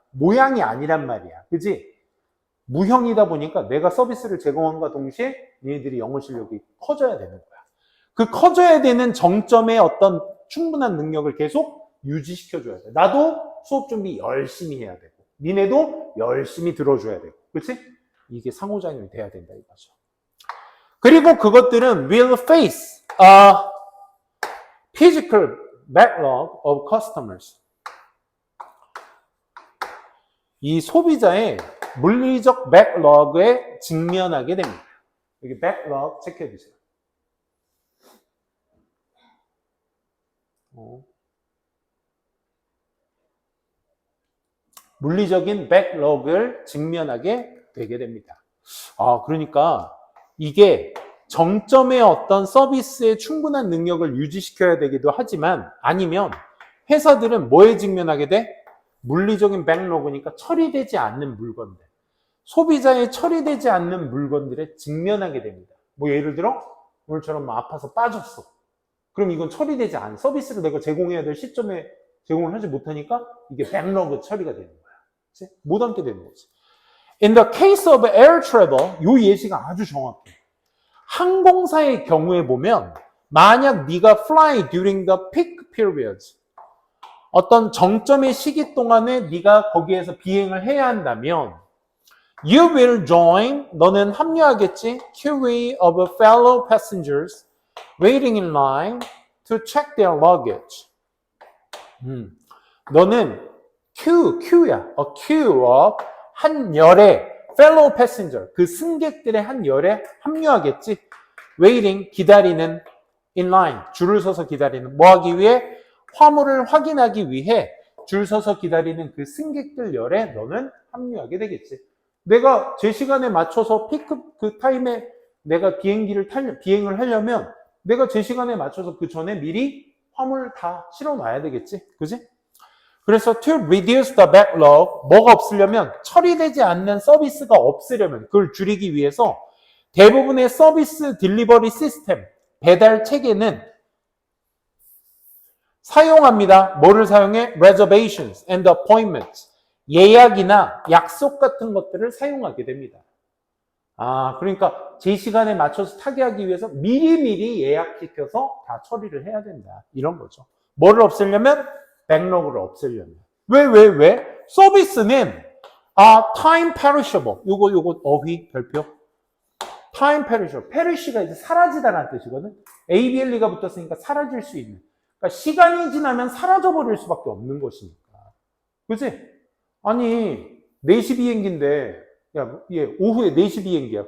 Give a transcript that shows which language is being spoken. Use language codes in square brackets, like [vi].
[ko] 모양이 아니란 말이야. 그지? 무형이다 보니까 내가 서비스를 제공함과 동시에 니네들이 영어 실력이 커져야 되는 거야. 그 커져야 되는 정점의 어떤 충분한 능력을 계속 유지시켜줘야 돼. 나도 수업 준비 열심히 해야 되고 니네도 열심히 들어줘야 되고. 그렇지? 이게 상호작용이 돼야 된다 이거죠. 그리고 그것들은 [en] will face a physical backlog of customers. [ko] 이 소비자의 물리적 백러그에 직면하게 됩니다. 여기 backlog 체크해 주세요. 물리적인 백러그를 직면하게 되게 됩니다. 그러니까 이게 정점의 어떤 서비스의 충분한 능력을 유지시켜야 되기도 하지만 아니면 회사들은 뭐에 직면하게 돼? 물리적인 백러그니까 처리되지 않는 물건들. 소비자의 처리되지 않는 물건들에 직면하게 됩니다. 뭐 예를 들어 오늘처럼 아파서 빠졌어. 그럼 이건 처리되지 않은 서비스를 내가 제공해야 될 시점에 제공을 하지 못하니까 이게 백러그 처리가 되는 거야. 그치? 못 함께 되는 거지. [en] In the case of air travel, [ko] 이 예시가 아주 정확해. 항공사의 경우에 보면 만약 네가 [en] fly during the peak periods, [ko] 어떤 정점의 시기 동안에 네가 거기에서 비행을 해야 한다면 [en] you will join, [ko] 너는 합류하겠지, [en] queue of fellow passengers waiting in line to check their luggage. [ko] 너는 queue야. [en] A queue of [ko] 한 열의 [en] fellow passenger, [ko] 그 승객들의 한 열에 합류하겠지. waiting, 기다리는, in line, 줄을 서서 기다리는, 뭐 하기 위해? 화물을 확인하기 위해 줄 서서 기다리는 그 승객들 열에 너는 합류하게 되겠지. 내가 제 시간에 맞춰서 피크 그 타임에 내가 비행을 하려면 내가 제 시간에 맞춰서 그 전에 미리 화물 다 실어 놔야 되겠지. 그지? 그래서 [en] to reduce the backlog, [ko] 뭐가 없으려면 처리되지 않는 서비스가 없으려면 그걸 줄이기 위해서 대부분의 서비스 딜리버리 시스템, 배달 체계는 사용합니다. 뭐를 사용해? [en] reservations and appointments. [ko] 예약이나 약속 같은 것들을 사용하게 됩니다. 그러니까 제 시간에 맞춰서 타게 하기 위해서 미리미리 예약시켜서 다 처리를 해야 된다. 이런 거죠. 뭐를 없애려면? 백로그를 없애려면. 왜? 서비스는 [en] time perishable. [ko] 요거 어휘 별표. time perishable. perish가 이제 사라지다라는 뜻이거든. ABLE가 붙었으니까 사라질 수 있는. 그러니까 시간이 지나면 사라져버릴 수밖에 없는 것이니까. 그치? 아니 4시 비행기인데 야, 얘 오후에 4시 비행기야.